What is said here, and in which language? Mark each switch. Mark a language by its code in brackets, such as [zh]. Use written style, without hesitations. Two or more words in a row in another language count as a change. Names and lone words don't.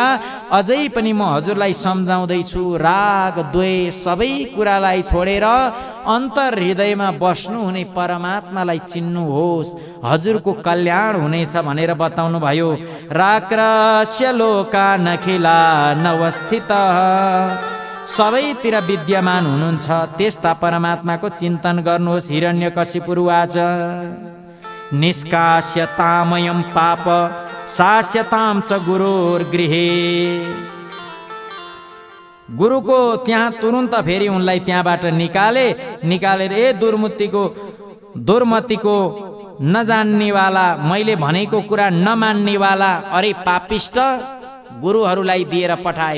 [ne] अझै पनि म हजुरलाई सम्झाउँदै छु, राग द्वेष सबै कुरालाई छोडेर अन्तर हृदयमा बस्नु हुने परमात्मालाई चिन्नुहोस्, हजुरको कल्याण हुनेछ भनेर बताउनु भयो। [sa] राक्रस्य लोकान् अखिलानवस्थितः [ne] सबैतिर विद्यमान हुनुहुन्छ त्यस्ता परमात्माको चिन्तन गर्नुहोस्। [sa] हिरण्यकशिपु उवाच निष्कास्यतामयं पाप शास्यतां च गुरोर्गृहे। [ne] गुरुको त्यहाँ तुरुन्त फेरि उनलाई त्यहाँबाट निकालेर ए दुर्मतिको नजान्नेवाला, मैले भनेको कुरा नमान्नेवाला, अरे पापिष्ट, गुरुहरूलाई दिएर पठाए।